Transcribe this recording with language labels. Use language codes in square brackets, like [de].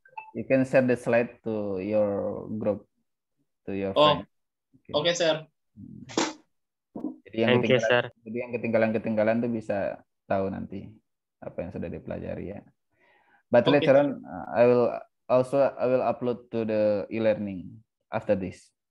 [en] You can share the slide to your group, to your friend. [id] Oke, sir. Jadi yang ketinggalan tuh bisa tahu nanti apa yang sudah dipelajari ya. [en] But later on, I will upload to the e-learning after this.